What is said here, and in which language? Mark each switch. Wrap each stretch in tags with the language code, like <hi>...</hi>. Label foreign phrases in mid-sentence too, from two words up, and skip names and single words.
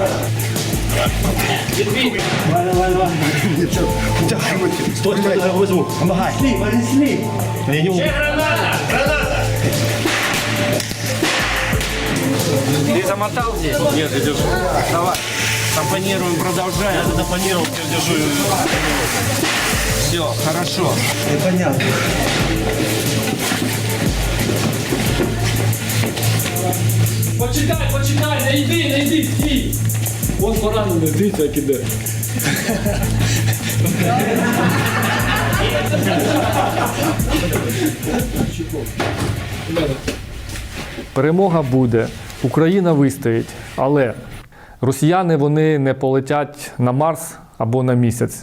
<ru>Стой, я возьму. Помогай. Понесли.</ru> <uk>Ще граната! Граната!</uk> <ru>Ты замотал здесь? Нет, я держу. Давай. Компонируем, продолжаем. Я запонировал, я держу. Все, хорошо. Непонятно.</ru> <uk>Почекай, не йди, стій. Вон поранений, дивіться, як іде. Перемога буде, Україна вистоїть, але росіяни вони не полетять на Марс або на місяць.</uk>